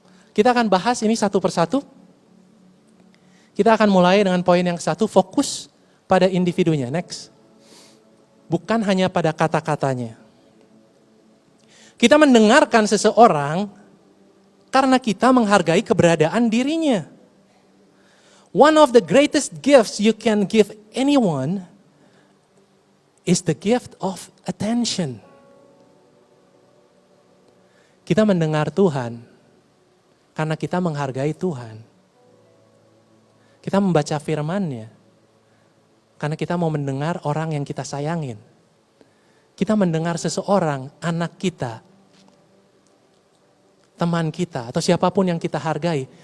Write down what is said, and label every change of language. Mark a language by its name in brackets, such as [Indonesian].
[Indonesian] Kita akan bahas ini satu persatu. Kita akan mulai dengan poin yang satu, fokus pada individunya. Next. Bukan hanya pada kata-katanya. Kita mendengarkan seseorang karena kita menghargai keberadaan dirinya. [English] One of the greatest gifts you can give anyone is the gift of attention. [Indonesian] Kita mendengar Tuhan karena kita menghargai Tuhan. Kita membaca firman-Nya karena kita mau mendengar orang yang kita sayangin. Kita mendengar seseorang, anak kita, teman kita, atau siapapun yang kita hargai.